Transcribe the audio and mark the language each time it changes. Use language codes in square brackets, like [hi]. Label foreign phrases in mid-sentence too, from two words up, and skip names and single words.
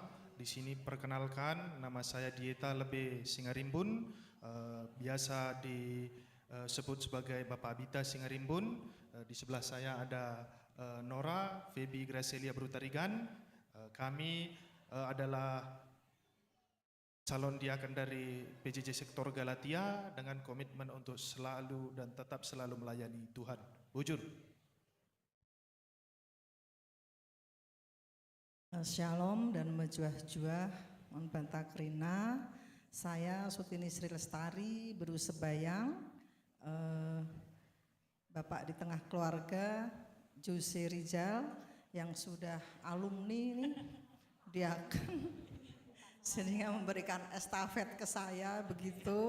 [id] Di sini perkenalkan, nama saya Dieta Lebe Singarimbun, biasa disebut sebagai Bapak Abita Singarimbun. Di sebelah saya ada Nora Febi Gracelia Brutarigan. Kami adalah calon diaken dari PJJ Sektor Galatia dengan komitmen untuk selalu dan tetap selalu melayani Tuhan. Bujur. Shalom dan [btx] mejuah-juah Banta Krina. [id] Saya Sutini Sri Lestari Bru Sebayang, Bapak di tengah keluarga Jose Rizal yang sudah alumni nih, dia sehingga memberikan estafet ke saya begitu.